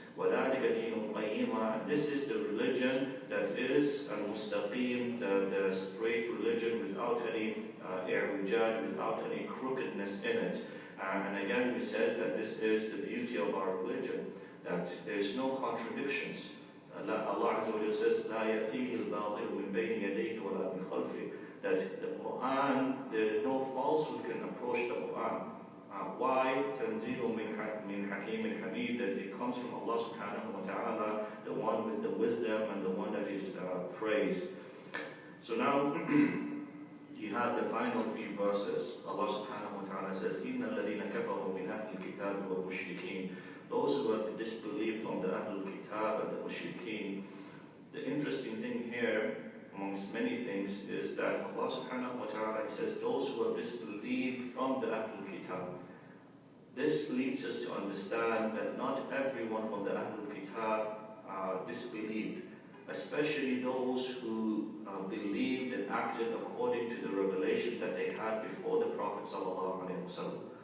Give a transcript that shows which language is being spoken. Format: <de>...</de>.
<ar>وَذَلِكَ دِينُ الْقَيِّمَةِ.</ar> <en>And this is the religion that is al-mustaqim, the straight religion without any i'wijaj, without any crookedness in it. And again, we said that this is the beauty of our religion, that there is no contradictions. Allah Azza wa Jalla says,</en> <ar>لَا يَأْتِيهِ الْبَاطِلُ مِنْ بَيْنِ يَدَيْهِ وَلَا مِنْ خَلْفِهِ.</ar> <en>That the Quran, no falsehood can approach the Quran. Why?</en> <ar>تَنْزِيلٌ مِنْ حَكِيمٍ حَمِيدٍ.</ar> <en>That it comes from Allah subhanahu wa ta'ala, the one with the wisdom and the one that is praised. So now, you have the final three verses. Allah subhanahu wa ta'ala says,</en> <ar>إِنَّ الَّذِينَ كَفَرُوا مِنْ أَهْلِ الْكِتَابِ وَالْمُشْرِكِينَ.</ar> <en>Those who have disbelieved from the Ahlul Kitab and the Mushrikeen. The interesting thing here, amongst many things, is that Allah subhanahu wa ta'ala says, those who have disbelieved from the Ahlul Kitab. This leads us to understand that not everyone from the Ahlul Kitab disbelieved, especially those who believed and acted according to the revelation that they had before the Prophet sallallahu alaihi wasallam.</en>